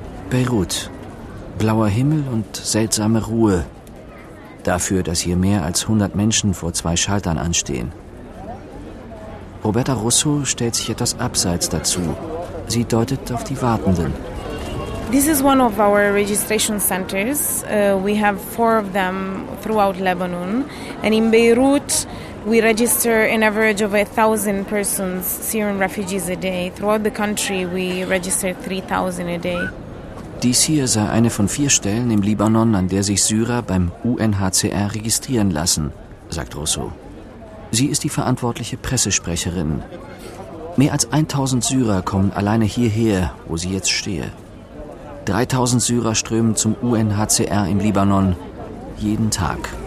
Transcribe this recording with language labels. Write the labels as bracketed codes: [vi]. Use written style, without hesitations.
[de] Beirut. Blauer Himmel und seltsame Ruhe. Dafür, dass hier mehr als 100 Menschen vor zwei Schaltern anstehen. Roberta Russo stellt sich etwas abseits dazu. Sie deutet auf die Wartenden. [en] This is one of our registration centers. We have four of them throughout Lebanon. And in Beirut, we register an average of 1,000 persons, Syrian refugees a day. Throughout the country, we register 3,000 a day. [de] Dies hier sei eine von vier Stellen im Libanon, an der sich Syrer beim UNHCR registrieren lassen, sagt Russo. Sie ist die verantwortliche Pressesprecherin. Mehr als 1,000 Syrer kommen alleine hierher, wo sie jetzt stehe. 3000 Syrer strömen zum UNHCR im Libanon jeden Tag.